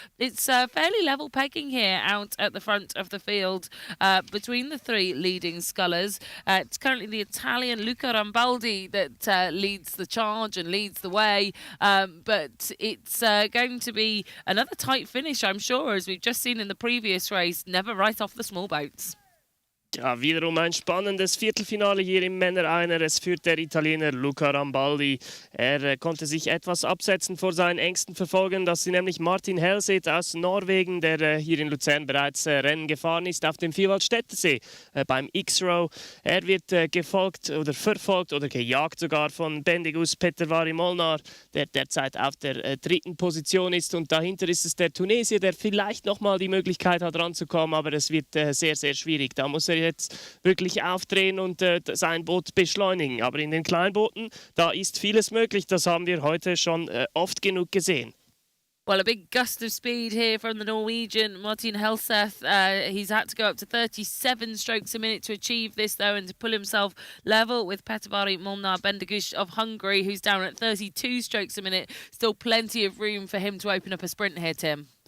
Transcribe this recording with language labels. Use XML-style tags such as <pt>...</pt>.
<en>It's fairly level pegging here out at the front of the field between the three leading scullers. It's currently the Italian Luca Rambaldi that leads the charge and leads the way, but it's going to be another tight finish, I'm sure, as we've just seen in the previous race. Never right off the small boats.</en> <de>Ja, wiederum ein spannendes Viertelfinale hier im Männer-Einer. Es führt der Italiener Luca Rambaldi. Er konnte sich etwas absetzen vor seinen engsten Verfolgern. Das sind nämlich Martin Helseth aus Norwegen, der hier in Luzern bereits Rennen gefahren ist auf dem Vierwaldstättersee beim X-Row. Er wird gefolgt oder verfolgt oder gejagt sogar von Bendegus Petevari Molnar, der derzeit auf der dritten Position ist. Und dahinter ist es der Tunesier, der vielleicht nochmal die Möglichkeit hat ranzukommen, aber es wird sehr schwierig. Da muss er jetzt wirklich aufdrehen und sein Boot beschleunigen. Aber in den Kleinbooten, da ist vieles möglich. Das haben wir heute schon oft genug gesehen.</de> <en>Well, a big gust of speed here from the Norwegian Martin Helseth. He's had to go up to 37 strokes a minute to achieve this, though, and to pull himself level with Petevari Molnar Bendeguj of Hungary, who's down at 32 strokes a minute. Still plenty of room for him to open up a sprint here, Tim.</en>